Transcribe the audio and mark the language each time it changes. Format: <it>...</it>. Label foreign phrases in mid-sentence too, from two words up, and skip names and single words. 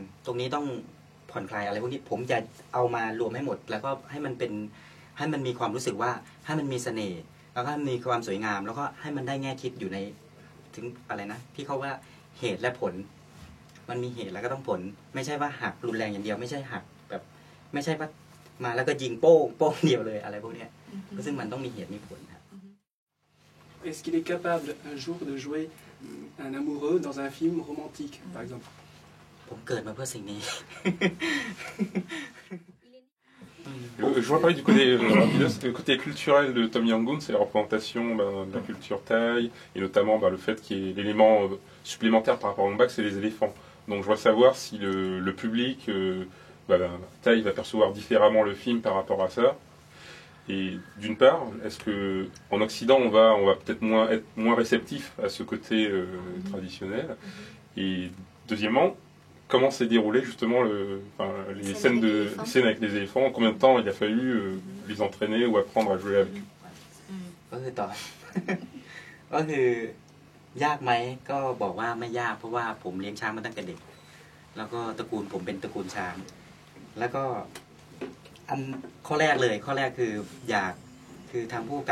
<th>ตรงนี้ต้องผ่อนคลายอะไรพวกนี้ผมจะเอามารวมให้หมดแล้วก็ให้มันมีความรู้สึกว่าให้มันมีเสน่ห์แล้วก็มีความสวยงามแล้วก็ให้มันได้แง่คิดอยู่ในถึงอะไรนะที่เขาว่าเหตุและผลมันมีเหตุแล้วก็ต้องผลไม่ใช่ว่าหักรุนแรงอย่างเดียวไม่ใช่หักแบบไม่ใช่ว่ามาแล้วก็ยิงโป้งเดียวเลยอะไรพวกนี้ซึ่งมันต้องมีเหตุมีผลครับ</th> <fr>Est-ce qu'il est capable un jour de jouer un amoureux dans un film romantique, par exemple?</fr> <th>ผมเกิดมาเพื่อสิ่งนี้</th> <fr>Je vois parler du côté culturel de Tom Yum-goong, c'est la représentation de la culture thaï, et notamment le fait qu'il y ait l'élément supplémentaire par rapport à Ong Bak, c'est les éléphants. Donc je voudrais savoir si le public thaï va percevoir différemment le film par rapport à ça. Et d'une part, est-ce que en Occident on va peut-être être moins réceptif à ce côté traditionnel? Et deuxièmement, comment s'est déroulé justement les scènes avec les éléphants? Combien de temps il a fallu les entraîner ou apprendre à jouer avec eux?</fr> <th>ก็คือต่อ ก็คือยากไหมก็บอกว่าไม่ยากเพราะว่าผมเลี้ยงช้างมาตั้งแต่เด็กแล้วก็ตระกูลผมเป็นตระกูลช้างแล้วก็ข้อแรกคือทางผู้กำ</th>